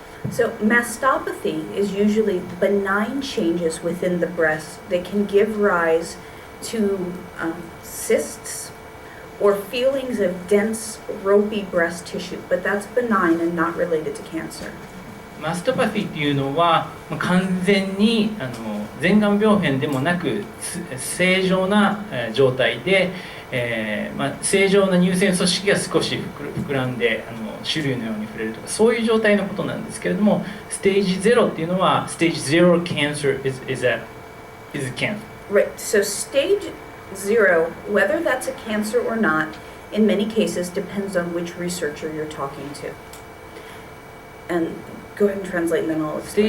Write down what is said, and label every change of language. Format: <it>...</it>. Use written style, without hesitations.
<en>So mastopathy is usually benign changes within the breast that can give rise to cysts or feelings of dense, ropey breast tissue, but that's benign and not related to cancer.</en> <ja>マストパシーっていうのは完全に前がん病変でもなく正常な状態で、正常な乳腺組織が少し膨らんで種類のように触れるとか、そういう状態のことなんですけれども、ステージ0っていうのはステージ0</ja> <en>cancer is a cancer. Right. So stage 0, whether that's a cancer or not, in many cases depends on which researcher you're talking to. And go ahead and translate and then I'll explain.</en>